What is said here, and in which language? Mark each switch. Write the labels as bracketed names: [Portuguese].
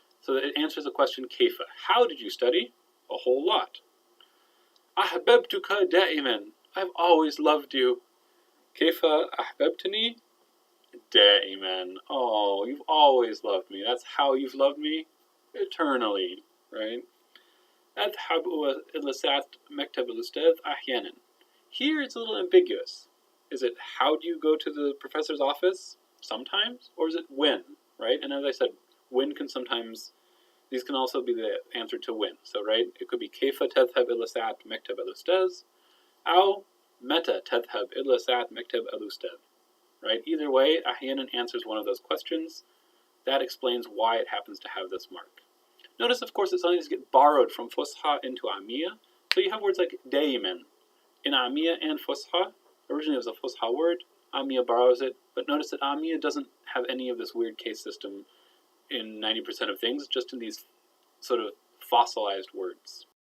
[English] So it answers the question kaifa. How did you study? A whole lot. [Arabic] Ahbabtuka da'iman. [English] I've always loved you. [Arabic] Kaifa ahbabtani? Da'iman. [English] Oh, you've always loved me. That's how you've loved me? Eternally, right? [Arabic] أذهب إلى ساعة مكتب الأستاذ أحيانا. [English] Here it's a little ambiguous. Is it how do you go to the professor's office? Sometimes? Or is it when? Right? And as I said, when can sometimes, these can also be the answer to when. So, right, it could be [Arabic] كيف تذهب إلى ساعة مكتب الأستاذ أو متى تذهب إلى ساعة مكتب الأستاذ. [English] Right? Either way, أحيانا answers one of those questions. That explains why it happens to have this mark. Notice, of course, that some of these get borrowed from Fusha into Amiya. So you have words like daiman in Amiya and Fusha. Originally it was a Fusha word. Amiya borrows it. But notice that Amiya doesn't have any of this weird case system in 90% of things, just in these sort of fossilized words.